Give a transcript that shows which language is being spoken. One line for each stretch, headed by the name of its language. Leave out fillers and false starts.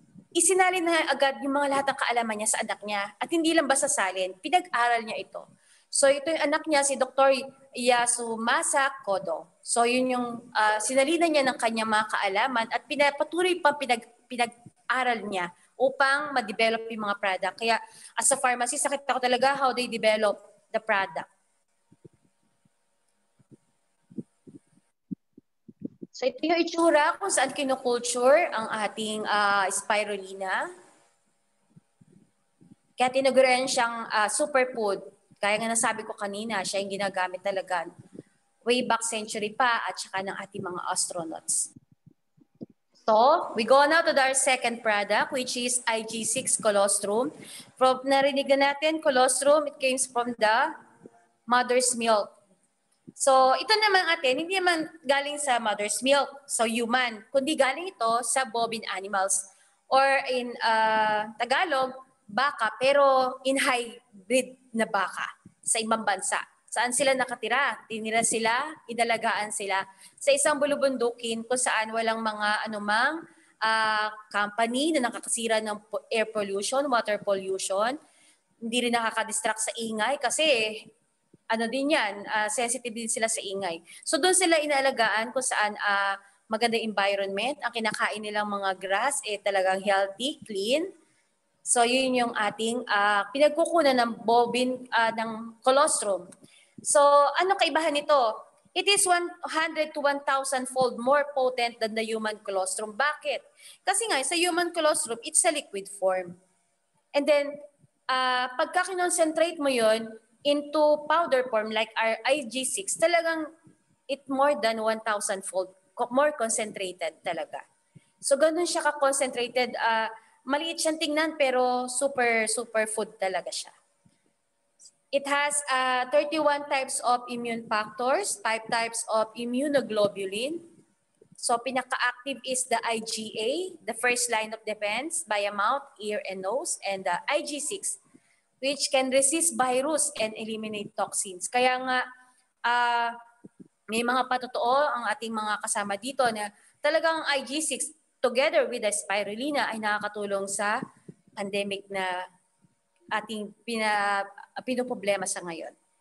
Filipino: Isinalin na agad yung mga lahat ng kaalaman niya sa anak niya. At hindi lang basta salin, pinag-aral niya ito. So ito yung anak niya, si Dr. Yasumasa Kodo. So yun yung sinalinan niya ng kanyang mga kaalaman at patuloy pang pinag-aral niya upang ma-develop yung mga product.
English: Kaya as a pharmacist,
Filipino: nakita ko talaga
English: how they develop the product.
Filipino: So ito yung itsura kung saan kinukulture ang ating spirulina. Kaya tinuguran siyang superfood. Kaya nga nasabi ko kanina, siya yung ginagamit talaga way back century pa at saka ng ating mga astronauts.
English: So, we go now to our second product which is IG6 colostrum. From
Filipino: narinig na natin,
English: colostrum, it comes from the mother's milk.
Filipino: So ito naman atin, hindi naman galing sa mother's milk, so human, kundi galing ito sa bovine animals or in Tagalog, baka pero in hybrid na baka sa ibang bansa. Saan sila nakatira? Tinira sila, inalagaan sila sa isang bulubundukin kung saan walang mga anumang company na nakakasira ng air pollution, water pollution. Hindi rin nakaka-distract sa ingay kasi ano din yan, sensitive din sila sa ingay. So doon sila inaalagaan kung saan maganda environment. Ang kinakain nilang mga grass talagang healthy, clean. So yun yung ating pinagkukunan ng bovine ng colostrum. So ano kaibahan nito?
English: It is 100 to 1,000 fold more potent than the human colostrum.
Filipino: Bakit? Kasi nga sa
English: human colostrum, it's a liquid form. And then
Filipino: pagka kinoncentrate mo yon
English: into powder form like our IG6, talagang it more than 1,000 fold more concentrated talaga.
Filipino: So ganun siya ka-concentrated. Maliit siyang tingnan pero super food talaga siya.
English: It has 31 types of immune factors, 5 types of immunoglobulin. So pinaka-active is the IgA, the first line of defense via mouth, ear, and nose, and the IG6, which can resist virus and eliminate toxins.
Filipino: Kaya nga, may mga patotoo ang ating mga kasama dito na talagang IG6 together with the spirulina ay nakakatulong sa pandemic na ating pinoproblema sa ngayon.